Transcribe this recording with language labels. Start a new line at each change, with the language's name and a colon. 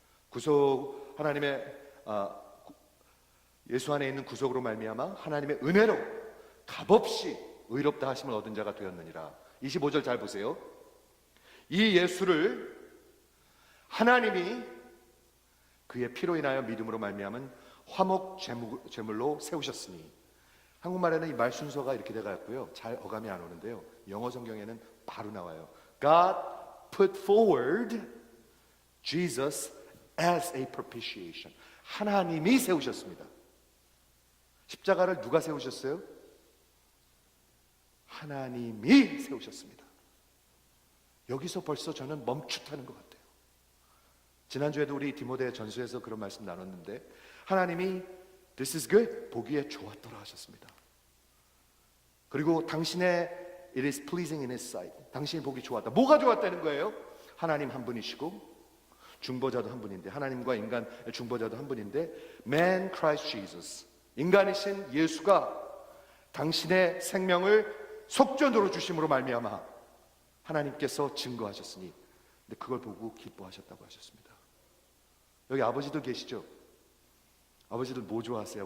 Korean: 구속, 하나님의 예수 안에 있는 구속으로 말미암아 하나님의 은혜로 값없이 의롭다 하심을 얻은 자가 되었느니라. 25절 잘 보세요. 이 예수를 하나님이 그의 피로 인하여 믿음으로 말미암은 화목 제물로 세우셨으니, 한국말에는 이 말 순서가 이렇게 돼가고요. 잘 어감이 안 오는데요. 영어 성경에는 바로 나와요.
English: God put forward Jesus as a propitiation.
Korean: 하나님이 세우셨습니다. 십자가를 누가 세우셨어요? 하나님이 세우셨습니다. 여기서 벌써 저는 멈칫하는 것 같아요. 지난주에도 우리 디모데 전서에서 그런 말씀 나눴는데, 하나님이
English: This is good,
Korean: 보기에 좋았더라 하셨습니다. 그리고 당신의
English: It is pleasing in His sight,
Korean: 당신이 보기 좋았다. 뭐가 좋았다는 거예요? 하나님 한 분이시고 중보자도 한 분인데, 하나님과 인간 중보자도 한 분인데,
English: Man Christ Jesus,
Korean: 인간이신 예수가 당신의 생명을 속전으로 주심으로 말미암아 하나님께서 증거하셨으니, 근데 그걸 보고 기뻐하셨다고 하셨습니다. 여기 아버지도 계시죠? 아버지들 뭐 좋아하세요?